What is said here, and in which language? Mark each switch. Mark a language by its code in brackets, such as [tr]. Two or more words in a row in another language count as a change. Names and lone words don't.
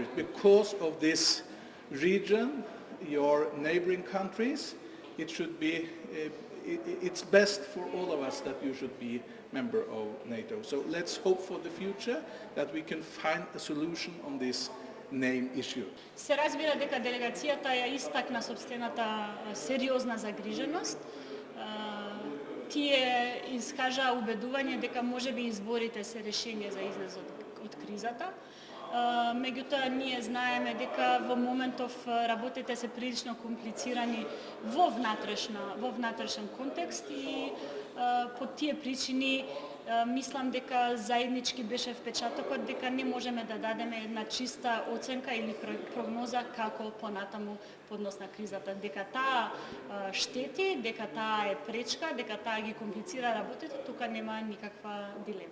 [en] Because of this region, your neighboring countries, it should be, it's best for all of us that you should be member of NATO. So let's hope for the future that we can find a solution on this name issue. [mk] Се разбира дека делегацијата ја истакна собствената сериозна загриженост. Тие искажаа убедување дека можеби изборите се решение за излезот од кризата. Меѓутоа, ние знаеме дека во моментов работите се прилично комплицирани во внатрешен контекст и по тие причини мислам дека заеднички беше впечатокот дека не можеме да дадеме една чиста оценка или прогноза како понатаму поднос на кризата, дека таа штети, дека таа е пречка, дека таа ги комплицира работите, тука нема никаква дилема.